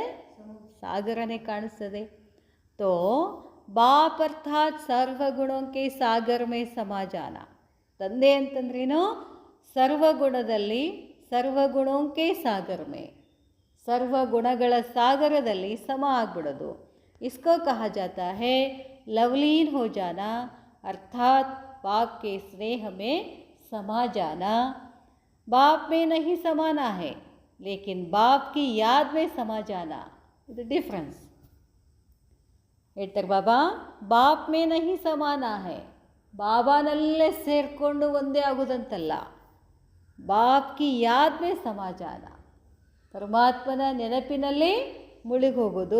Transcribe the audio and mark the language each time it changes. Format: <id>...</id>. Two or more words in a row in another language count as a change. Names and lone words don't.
<kn>ಸಾಗರನೇ ಕಾಣಿಸ್ತದೆ.</kn> <hi>तो बाप अर्थात् ಸರ್ವಗುಣಕ್ಕೆ सागर में समा जाना.</hi> <kn>ತಂದೆ ಅಂತಂದ್ರೇನು? ಸರ್ವಗುಣದಲ್ಲಿ, ಸರ್ವಗುಣಕ್ಕೆ</kn> <hi>सागर में,</hi> <kn>ಸರ್ವಗುಣಗಳ ಸಾಗರದಲ್ಲಿ ಸಮ ಆಗ್ಬಿಡೋದು.</kn> <hi>इसको कहा जाता है लवलीन हो जाना, अर्थात बाप के स्नेह में समा जाना. बाप में नहीं समाना है, लेकिन बाप की याद में समा जाना.</hi> <kn>ಇದು ಡಿಫ್ರೆನ್ಸ್ ಹೇಳ್ತಾರೆ ಬಾಬಾ.</kn> <hi>बाप में नहीं समाना है,</hi> <kn>ಬಾಬಾನಲ್ಲೇ ಸೇರಿಕೊಂಡು ಒಂದೇ ಆಗೋದಂತಲ್ಲ.</kn> <hi>बाप की याद में समा जाना,</hi> <kn>ಪರಮಾತ್ಮನ ನೆನಪಿನಲ್ಲಿ ಮುಳುಗಿ ಹೋಗೋದು.</kn>